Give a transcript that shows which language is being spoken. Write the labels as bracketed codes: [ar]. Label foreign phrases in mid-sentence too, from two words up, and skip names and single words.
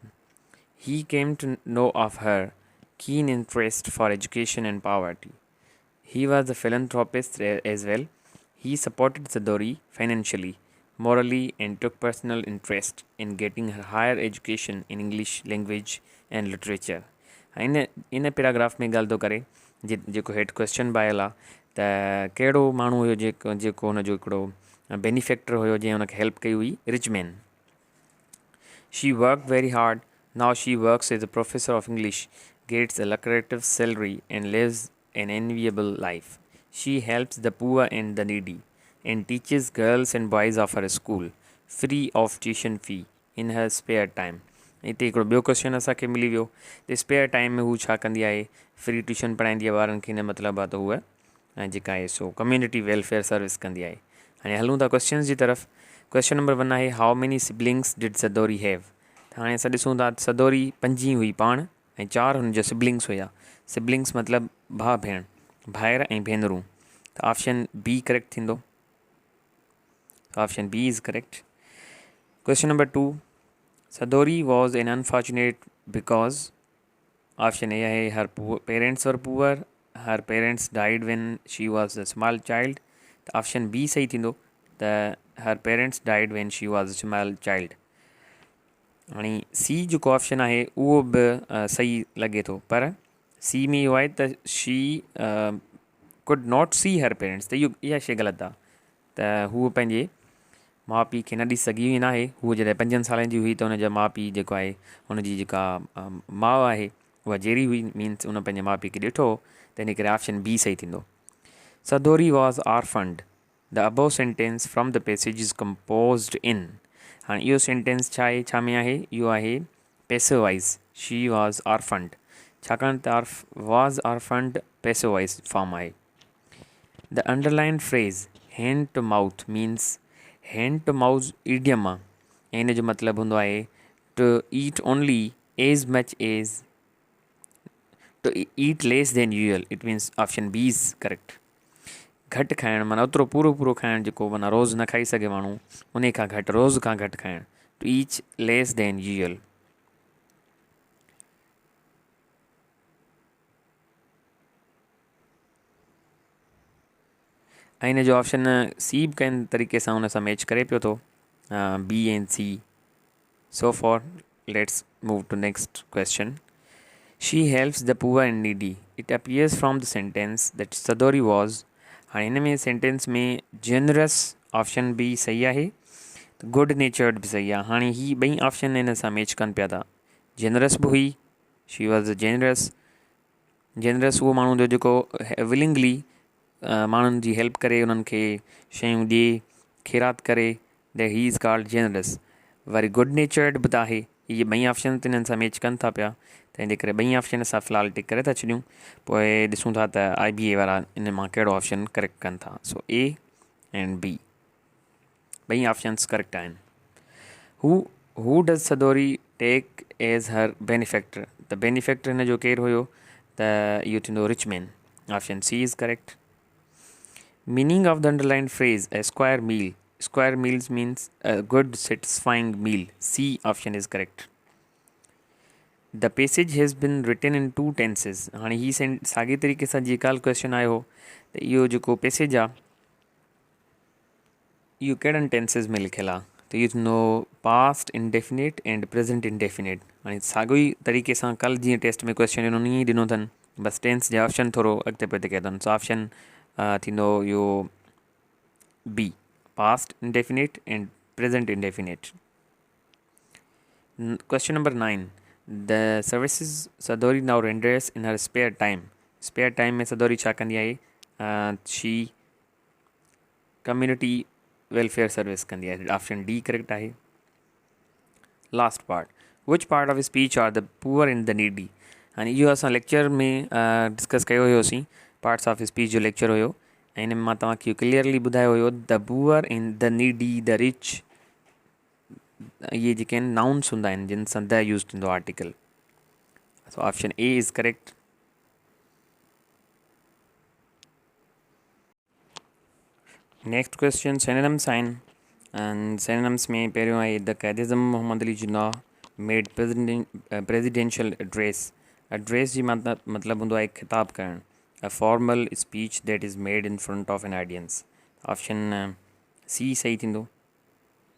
[en] He came to know of her keen interest for education and poverty. He was a philanthropist as well. He supported Sadori financially, morally and took personal interest in getting her higher education in English language and literature. [sd] इन पैराग्राफ में ॻाल्हि थो करे जेको हेठि क्वेश्चन बि आयल आहे त कहिड़ो माण्हू हुयो जेको हुनजो हिकिड़ो बेनिफैक्टर हुयो जंहिं हुनखे हेल्प कई हुई, [en] rich man. She worked very hard. Now she works as a professor of English, gets a lucrative salary, and lives an enviable life. She helps the poor and the needy, and teaches girls and boys of her school, free of tuition fee, in her spare time. [sd] हिते हिकिड़ो ॿियो क्वेश्चन असांखे मिली वियो त [en] spare time [sd] में हू छा कंदी आहे, [en] free tuition [sd] पढ़ाईंदी आहे ॿारनि खे. हिन मतिलबु आहे त हूअ जेका आहे सो [en] community welfare service [sd] कंदी आहे. हाणे हलूं था क्वेश्चन्स जी तरफ़. [en] question number [sd] 1 आहे, [en] How many siblings did Sadori have. [sd] त हाणे असां ॾिसूं था सदोरी 5 हुई पाण ऐं 4 हुनजा सिबलिंग्स हुया. सिबलिंग्स मतिलबु भाउ भेण, भाइर ऐं भेनरूं. त [en] option B correct [sd] थींदो. [en] option B is correct. Question number 2, Sadori was an unfortunate because option A है her parents were poor, her parents died when she was a small child. The option B [sd] सही थींदो त [en] her parents died when she was a small child. [sd] हाणे सी जेको ऑप्शन आहे उहो बि सही लॻे थो, पर सी में इहो आहे त [en] she could not see her parents. [sd] त इहा शइ ग़लति आहे त हूअ पंहिंजे माउ पीउ खे न ॾिसी सघी हुई नाहे. हूअ जॾहिं 5 सालनि जी हुई त हुनजा माउ पीउ जेको आहे हुनजी जेका माउ आहे उहा जहिड़ी हुई, मीन्स उन पंहिंजे माउ पीउ खे ॾिठो, त इन करे ऑप्शन बी सही थींदो. [en] Sadori was orphaned. The above sentence from the passage is composed in. [sd] हाणे इहो सेंटेंस छा आहे, छा में आहे, इहो आहे [en] passive voice. She was orphaned, [sd] छाकाणि त [en] was orphaned passive voice form आहे. The underline phrase hand to mouth means hand to mouth idiom [sd] आहे ऐं हिन जो मतिलबु हूंदो आहे [en] to eat only as much as to eat less than usual. It means option B is correct. [sd] घटि खाइणु माना ओतिरो पूरो खाइणु जेको माना रोज़ु न खाई सघे माण्हू, उन खां घटि, रोज़ खां घटि खाइणु. [en] To each less than usual. [sd] ऐं हिन जो ऑप्शन सी बि कंहिं तरीक़े सां हुन सां मैच करे पियो थो, [en] B and C. So for let's move to next question. She helps the poor and needy. It appears from the sentence that Sadori was. [sd] हाणे हिन में सेंटेंस में [en] generous option B [sd] सही आहे, [en] good natured [sd] बि सही आहे. हाणे ही ॿई ऑप्शन हिन सां मैच कनि पिया था. जेनरस बि हुई, [en] She was a generous. [sd] जेनरस उहो माण्हू जो जेको विलिंगली माण्हुनि जी हेल्प करे, उन्हनि खे शयूं ॾिए, ख़ैरात करे, [en] The he is called generous. [sd] वरी गुड नेचर्ड बि त आहे. इहे ॿई ऑप्शन त हिननि सां मैच कनि था पिया, तंहिंजे करे ॿई ऑप्शन असां फ़िलहालु टिक करे था छॾियूं. पोइ ॾिसूं था त IBA वारा इन मां कहिड़ो ऑप्शन करेक्ट कनि था. सो [en] A and B [sd] ॿई ऑप्शन्स करेक्ट आहिनि. [en] Who does Sadori take as her benefactor. [sd] त बेनिफैक्टर हिन जो केरु हुयो, त इहो थींदो [en] rich man. Option C is correct. Meaning of the underlined phrase a square meal. Square meals means a good satisfying meal. C option is correct. The passage has been written in 2 tenses. [sd] हाणे ही साॻे तरीक़े सां जेका क्वेश्चन आयो हो त इहो जेको पैसेज आहे इहो कहिड़नि टेंसिस में लिखियलु आहे, त इहो थींदो [en] past indefinite and present indefinite. [sd] हाणे साॻियो ई तरीक़े सां कल्ह जीअं टेस्ट में क्वेश्चन ॾिनो ईअं ॾिनो अथनि, बसि टेंस जा ऑप्शन थोरो अॻिते पोइते कया अथनि. [en] So option [sd] थींदो इहो [en] B, past indefinite and present indefinite. Question number 9, the services Sadori now renders in her spare time. spare time [sd] में सदोरी छा कंदी आहे, [en] she community welfare service [sd] कंदी आहे. [en] option D correct [sd] आहे. [en] Last part, which part of speech are the poor and the needy. [sd] हाणे इहो असां लेक्चर में डिस्कस कयो हुयोसीं, [en] parts of speech [sd] जो लेक्चर हुयो, ऐं हिन में मां तव्हांखे क्लियरली ॿुधायो हुयो [en] the poor and the needy, the rich, [sd] इहे जेके आहिनि नाउन्स हूंदा आहिनि जिन सां [en] the use [sd] थींदो आर्टिकल. [en] So option A is correct. Next question synonyms [sd] आहिनि, [en] and synonyms [sd] में पहिरियों आहे [en] the Quaid-e-Azam Mohammad Ali Jinnah made presidential address. [sd] एड्रेस जी मतिलबु हूंदो आहे ख़िताब करणु. [en] A formal speech that is made in front of an audience. [sd] ऑप्शन सी सही थींदो.